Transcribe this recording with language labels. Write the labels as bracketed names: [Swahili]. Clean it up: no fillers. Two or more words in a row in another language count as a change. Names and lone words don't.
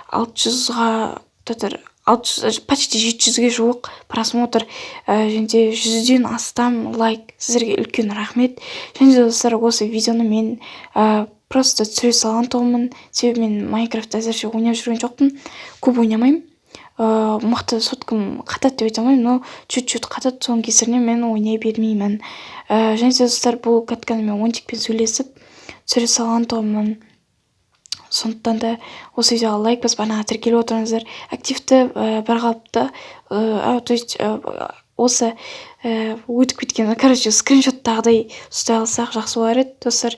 [Kazakh] 600-ға почти 700-ге жуық просмотр, және де 100-ден астам лайк. Сіздерге үлкен рахмет. Және де достар, осы видеоны мен просто түсіре салған тұғымын. Себебі мен Майнкрафт әзірше ойнап жүрген жоқпын, көп ойнамаймын. Мықты соткым қатады деп айта алмаймын, [Russian] но чуть-чуть [Kazakh] қатады, соның кесірінен мен ойнай бермеймін. Және де достар, бұл катканы мен Ончикпен сөйлесіп түсіре салған тұғымын. Сондықтан да осы видеоға лайк басып, анаға тіркеліп отырыңыздар. Активті бір қалыпты, [Russian] то есть [Kazakh] осы өтіп кеткен, скриншоттағыдай ұстай алсақ жақсы болар еді, достар.